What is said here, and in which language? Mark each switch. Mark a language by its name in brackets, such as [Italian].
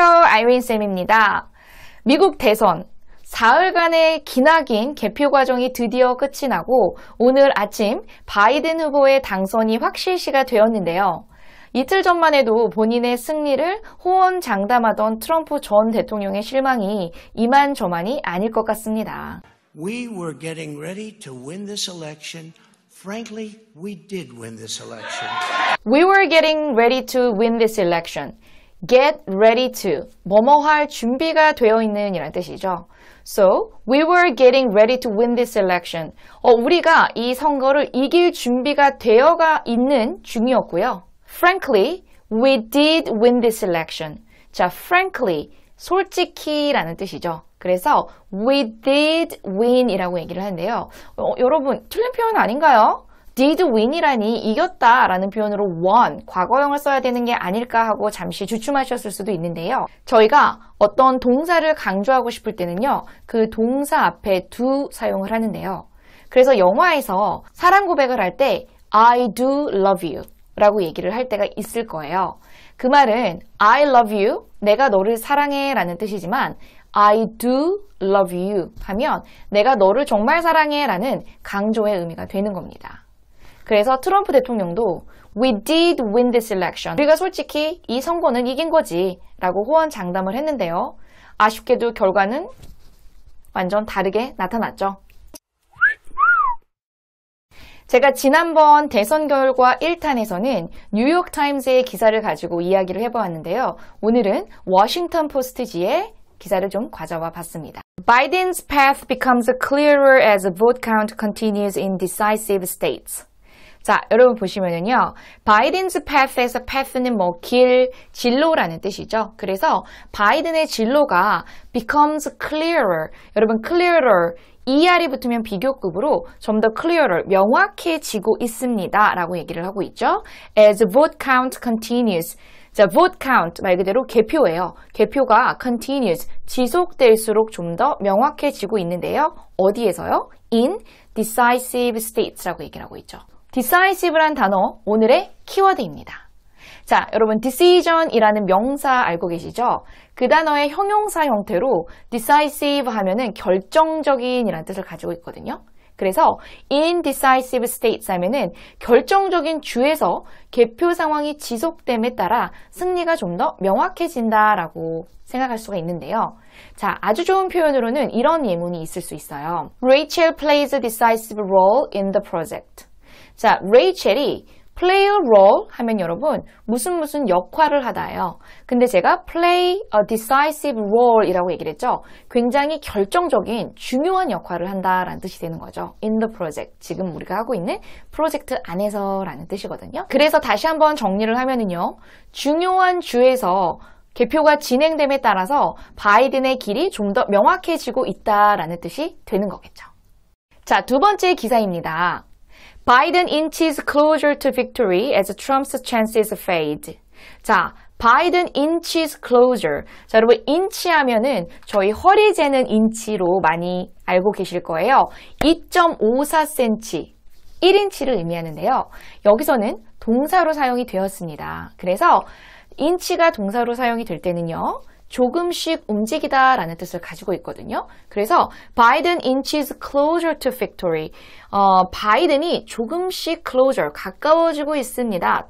[Korean] 아이린쌤입니다. 미국 대선 사흘간의 기나긴 개표 과정이 드디어 끝이 나고 오늘 아침 바이든 후보의 당선이 확실시가 되었는데요. 이틀 전만 해도 본인의 승리를 호언장담하던 트럼프 전 대통령의 실망이 이만저만이 아닐 것 같습니다. [English] We were getting ready to win this election. Frankly, we did win this election. We were getting ready to win this election. Get ready to. [Korean] 뭐뭐 할 준비가 되어 있는 이란 뜻이죠. [English] So, we were getting ready to win this election. [Korean] 우리가 이 선거를 이길 준비가 되어가 있는 중이었고요. [English] Frankly, we did win this election. [Korean] 자, frankly, 솔직히 라는 뜻이죠. 그래서 [English] we did win [Korean] 이라고 얘기를 하는데요. 여러분, 틀린 표현 아닌가요? [English] did win [Korean] 이라니 이겼다 라는 표현으로 won, 과거형을 써야 되는 게 아닐까 하고 잠시 주춤하셨을 수도 있는데요. 저희가 어떤 동사를 강조하고 싶을 때는요. 그 동사 앞에 do 사용을 하는데요. 그래서 영화에서 사랑 고백을 할 때 [English] I do love you [Korean] 라고 얘기를 할 때가 있을 거예요. 그 말은 [English] I love you, [Korean] 내가 너를 사랑해 라는 뜻이지만 [English] I do love you [Korean] 하면 내가 너를 정말 사랑해 라는 강조의 의미가 되는 겁니다. 그래서 트럼프 대통령도 [English] We did win this election. [Korean] 우리가 솔직히 이 선거는 이긴 거지 라고 호언장담을 했는데요. 아쉽게도 결과는 완전 다르게 나타났죠. 제가 지난번 대선 결과 1탄에서는 뉴욕타임즈의 기사를 가지고 이야기를 해보았는데요. 오늘은 워싱턴 포스트지의 기사를 좀 가져와 봤습니다. [English] Biden's path becomes clearer as vote count continues in decisive states. [Korean] 자, 여러분 보시면은요. Biden's path에서 path는 뭐 길, 진로라는 뜻이죠. 그래서 바이든의 진로가 [English] becomes clearer. [Korean] 여러분 clearer ER이 붙으면 비교급으로 좀 더 clearer, 명확해지고 있습니다. 라고 얘기를 하고 있죠. [English] As vote count continues. [Korean] 자, vote count 말 그대로 개표예요. 개표가 continues, 지속될수록 좀 더 명확해지고 있는데요. 어디에서요? [English] In decisive states [Korean] 라고 얘기를 하고 있죠. decisive란 단어, 오늘의 키워드입니다. 자, 여러분 decision이라는 명사 알고 계시죠? 그 단어의 형용사 형태로 decisive 하면은 결정적인 이라는 뜻을 가지고 있거든요. 그래서 indecisive states 하면은 결정적인 주에서 개표 상황이 지속됨에 따라 승리가 좀 더 명확해진다라고 생각할 수가 있는데요. 자, 아주 좋은 표현으로는 이런 예문이 있을 수 있어요. [English] Rachel plays a decisive role in the project. [Korean] 자, 레이첼이 [English] play a role [Korean] 하면 여러분 무슨 역할을 하다예요. 근데 제가 [English] play a decisive role [Korean] 이라고 얘기를 했죠. 굉장히 결정적인 중요한 역할을 한다라는 뜻이 되는 거죠. [English] In the project. [Korean] 지금 우리가 하고 있는 프로젝트 안에서 라는 뜻이거든요. 그래서 다시 한번 정리를 하면은요. 중요한 주에서 개표가 진행됨에 따라서 바이든의 길이 좀 더 명확해지고 있다라는 뜻이 되는 거겠죠. 자, 두 번째 기사입니다. [English] Biden inches closer to victory as Trump's chances fade. 자, Biden inches closer. [Korean] 자, 여러분 인치 하면은 저희 허리 재는 인치로 많이 알고 계실 거예요. 2.54cm, 1인치를 의미하는데요. 여기서는 동사로 사용이 되었습니다. 그래서 인치가 동사로 사용이 될 때는요. 조금씩 움직이다 라는 뜻을 가지고 있거든요. [English] 그래서 Biden inches closer to victory. [Korean] 바이든이 조금씩 closer, 가까워지고 있습니다.